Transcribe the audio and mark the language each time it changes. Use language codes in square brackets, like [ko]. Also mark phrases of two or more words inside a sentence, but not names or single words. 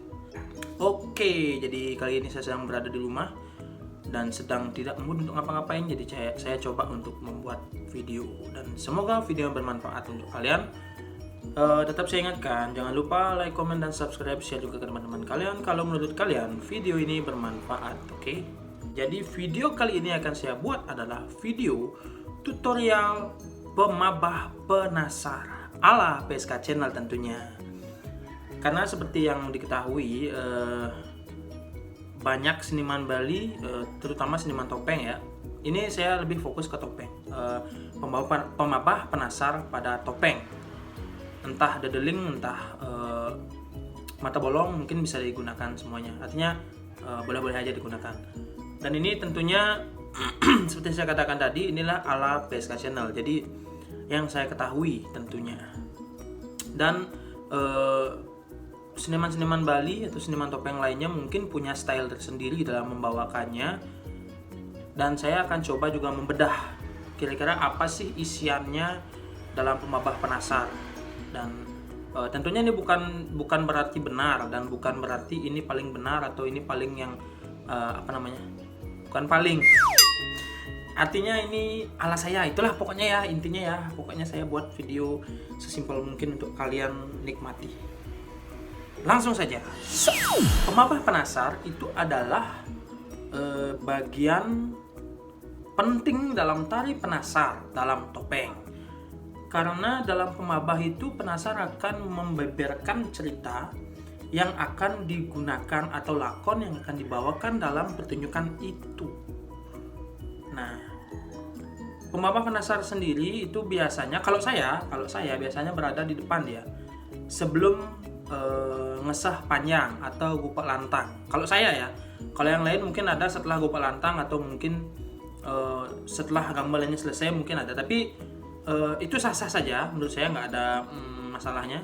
[id] Oke, jadi kali ini saya sedang berada di rumah dan sedang tidak mood untuk ngapa-ngapain, jadi saya coba untuk membuat video dan semoga video yang bermanfaat untuk kalian. Tetap saya ingatkan, jangan lupa [en] like, comment, [id] dan [en] subscribe, share [id] juga ke teman-teman kalian kalau menurut kalian video ini bermanfaat, oke? Jadi video kali ini akan saya buat adalah video tutorial [ban] pemabah penasar [id] ala PSK Channel tentunya. Karena seperti yang diketahui, banyak seniman Bali, terutama seniman topeng ya. Ini saya lebih fokus ke topeng, [ban] pemabah penasar [id] pada topeng. Entah dedeling, entah mata bolong, mungkin bisa digunakan semuanya. Artinya boleh-boleh aja digunakan. Dan ini tentunya seperti saya katakan tadi, inilah ala PSK Channel. Jadi yang saya ketahui tentunya. Dan seniman-seniman Bali atau seniman topeng lainnya mungkin punya style tersendiri dalam membawakannya. Dan saya akan coba juga membedah kira-kira apa sih isiannya dalam [ban] pemabah penasar. [id] Dan tentunya ini bukan berarti benar dan bukan berarti ini paling benar atau ini paling yang bukan paling, artinya ini ala saya, itulah pokoknya ya, intinya ya, pokoknya saya buat video sesimpel mungkin untuk kalian nikmati. Langsung saja, [ban] pemabah penasar [id] itu adalah bagian penting dalam tari penasar dalam topeng. Karena dalam pemabah itu penasar akan membeberkan cerita yang akan digunakan atau lakon yang akan dibawakan dalam pertunjukan itu. Nah, [ban] pemabah penasar [id] sendiri itu biasanya, kalau saya biasanya berada di depan dia sebelum [ban] ngesah panjang [id] atau [ban] gupak lantang. [id] Kalau saya ya, kalau yang lain mungkin ada setelah [ban] gupak lantang [id] atau mungkin setelah gamelannya selesai mungkin ada, tapi itu sah-sah saja, menurut saya nggak ada masalahnya.